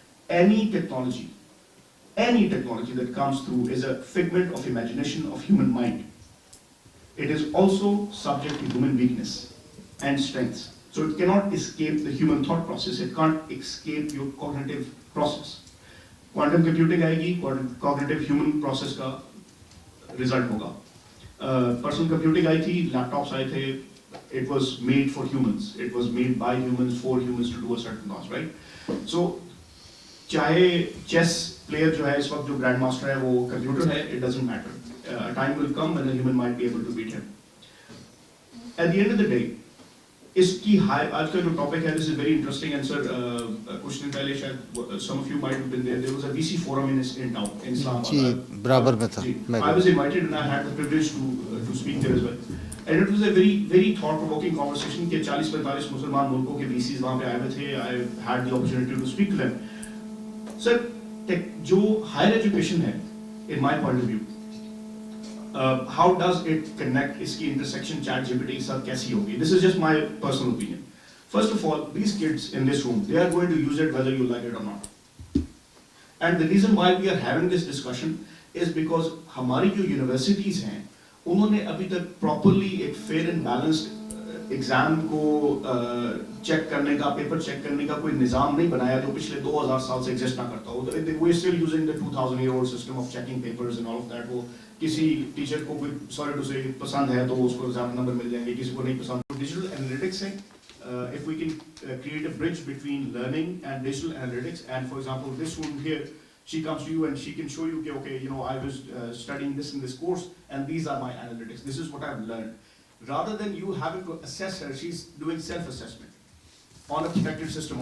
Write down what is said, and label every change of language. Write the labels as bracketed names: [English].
[English] Any technology that comes through is a figment of imagination of human mind. It is also subject to human weakness and strengths. So it cannot escape the human thought process. It can't escape your cognitive process. [Hindi] Quantum computing आएगी, cognitive human process का result होगा. Personal computing आई थी, laptops आए थे. [English] It was made for humans. It was made by humans for humans to do a certain task, right? [Hindi] So, चाहे chess player जो है इस वक्त जो grandmaster है वो computer है, [English] it doesn't matter. A time will come when a human might be able to beat him. At the end of the day, [Hindi] इसकी आज का जो topic है, [English] this is very interesting. And sir, [Hindi] कुछ दिन पहले शायद [English] some of you might have been there. There was a VC forum in town in Islamabad. [Hindi] जी बराबर में था. [English] I was invited and I had the privilege to speak there as well. And it was a very thought-provoking conversation [Hindi] कि 40-45 मुसलमान मुल्कों के VCs वहाँ पे आए हुए थे. [English] I had the opportunity to speak to them. Sir, [Hindi] जो higher education है, [English] in my point of view, how does it connect? [Hindi] इसकी intersection ChatGPT के साथ कैसी होगी? [English] This is just my personal opinion. First of all, these kids in this room, they are going to use it whether you like it or not. And the reason why we are having this discussion is because [Hindi] हमारी जो universities हैं, उन्होंने अभी तक properly एक fair and balanced exam को check करने का, paper check करने का कोई निज़ाम नहीं बनाया जो पिछले 2000 साल से exist ना करता हो. [English] We are still using the 2000-year-old system of checking papers and all of that. [Hindi] वो किसी teacher को कोई sorry to say पसंद है तो उसको exam number मिल जाएंगे, किसी को नहीं पसंद. [English] Digital analytics है. If we can create a bridge between learning and digital analytics, and for example, this one here, she comes to you and she can show you, okay, you know, I was studying this in this course, and these are my analytics. This is what I've learned. Rather than you having to assess her, she's doing self-assessment on a protected system.